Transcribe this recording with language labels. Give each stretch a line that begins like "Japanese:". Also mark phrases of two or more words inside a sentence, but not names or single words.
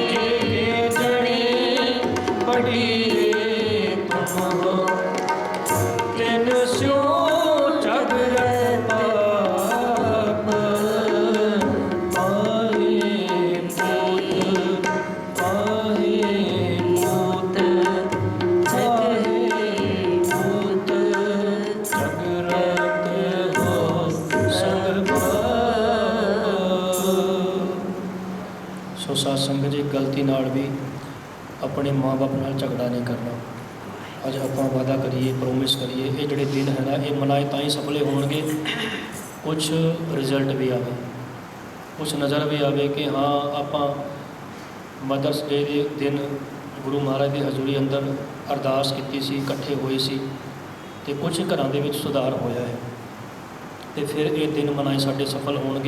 Hindi: जड़े बड़ी रे तुम हो, तिन स्यो जगरत पाप, आए पूत आए पूत पूत जगरत हो संग बाप।
Punjabi: ਸੋ ਸਾਧ ਸੰਗਤ ਜੀ, ਗਲਤੀ ਨਾਲ ਵੀ ਆਪਣੇ ਮਾਂ-ਬਾਪ ਨਾਲ ਝਗੜਾ ਨਹੀਂ ਕਰਨਾ। ਅੱਜ ਆਪਾਂ ਵਾਅਦਾ ਕਰੀਏ, ਪ੍ਰੋਮਿਸ ਕਰੀਏ, ਇਹ ਜਿਹੜੇ ਦਿਨ ਹੈ ਨਾ, ਇਹ ਮਨਾਏ ਤਾਂ ਹੀ ਸਫਲੇ ਹੋਣਗੇ, ਕੁਝ ਰਿਜ਼ਲਟ ਵੀ ਆਵੇ, ਕੁਝ ਨਜ਼ਰ ਵੀ ਆਵੇ ਕਿ ਹਾਂ ਆਪਾਂ ਮਦਰਸ ਡੇ ਦੇ ਦਿਨ ਗੁਰੂ ਮਹਾਰਾਜ ਦੀ ਹਜ਼ੂਰੀ ਅੰਦਰ ਅਰਦਾਸ ਕੀਤੀ ਸੀ, ਇਕੱਠੇ ਹੋਏ ਸੀ ਅਤੇ ਕੁਝ ਘਰਾਂ ਦੇ ਵਿੱਚ ਸੁਧਾਰ ਹੋਇਆ ਹੈ, ਅਤੇ ਫਿਰ ਇਹ ਦਿਨ ਮਨਾਏ ਸਾਡੇ ਸਫਲ ਹੋਣਗੇ।